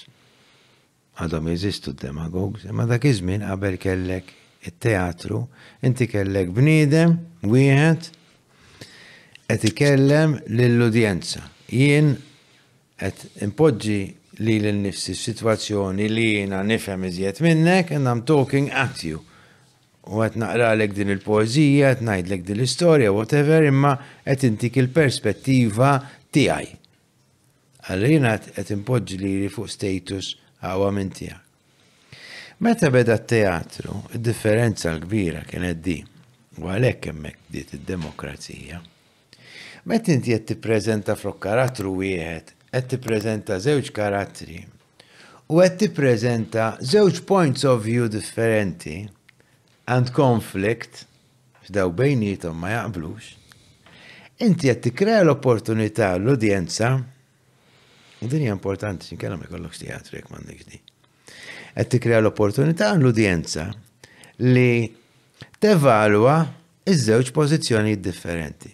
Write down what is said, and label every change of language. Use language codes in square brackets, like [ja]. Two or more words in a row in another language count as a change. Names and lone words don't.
[mt] Għadhom jeżistu d-demagogues, imma dak iż-żmien qabel kellek it-teatru, inti kellek bniedem wieħed qed ikellem lill-udjenza. Jien qed impoġġi li l-nifsi situazzjoni li jiena nifhem iżjed minnek [en] and I'm talking at you. [mt] U għet naqralek din il-poezija, għet najdlek din l-istoria, whatever, imma għet intik il-perspettiva tijaj. Għallina għet impoġġi li fuq status għawa minn tijak. Meta beda t-teatru, il-differenza l-kbira kienet di, u għalek hemmhekk bdiet id-demokrazija. Meta inti qed tippreżenta flok karattru wieħed, qed tippreżenta żewġ karattri, u qed tippreżenta żewġ [en] points of view [mt] differenti, [en] and conflict, [mt] f'daw bejnietom ma jaqblux, inti qed tikkrea l-opportunità l-udjenza, u din hija importanti x'inkella ma jkollokx teatru jekk m'għandekx di. Qed tikkrea l-opportunità l-udjenza li tevalwa iż-żewġ pożizzjonijiet differenti.